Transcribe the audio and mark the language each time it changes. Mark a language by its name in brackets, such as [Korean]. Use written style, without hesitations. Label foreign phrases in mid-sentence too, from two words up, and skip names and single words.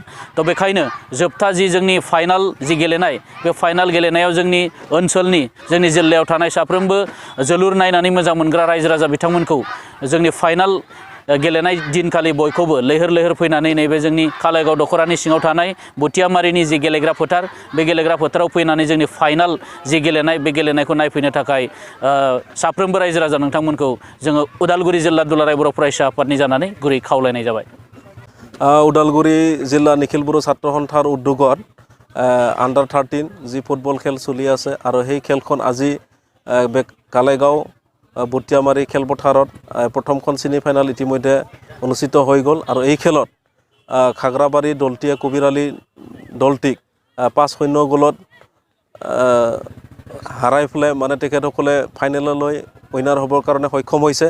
[Bodo] थ' बेखायनो जोबथा जि जोंनि फाइनाल जि गेलेनाय बे फाइनाल गेलेनायाव जोंनि ओनसोलनि जोंनि जिल्लायाव थानाय साफ्रोमबो जोलुर नायनानै मोजां मोनग्रा रायजो राजा बिथांमोनखौ जोंनि फाइनाल गेलेनाय दिनखालि बयखौबो लैहोर लैहोर फैनानै नैबे जोंनि खालायगाव दखरानि सिङाव थानाय बुथियामारिनि जि गेलेग्रा फोथार बे गेलेग्रा फोथाराव फैनानै जोंनि फाइनाल जि गेलेनाय बे गेलेनायखौ नायफैनो थाखाय साफ्रोमबो रायजो राजा नोंथांमोनखौ जोङो उदालगुरि जिल्ला दुलाराय बर' फरायसा आफादनि जानानै गुरै खावलायनाय जाबाय। [Assamese] उदालगुरि जिल्ला निखिल बर' ছাত্ৰ সন্থাৰ উদ্যোগত আণ্ডাৰ 13 যি ফুটবল খেল চলি আছে আৰু সেই খেলখন আজি কালাইগাঁও বুটিয়ামাৰী খেলপথাৰত প্ৰথমখন ছেমি ফাইনেল ইতিমধ্যে অনুষ্ঠিত হৈ গ'ল আৰু এই খেলত খাগ্ৰাবাৰী দলটিয়ে কবিৰালী দলটিক 5-0 গ'লত হাৰাই পেলাই মানে তেখেতসকলে ফাইনেললৈ উইনাৰ হ'বৰ কাৰণে সক্ষম হৈছে।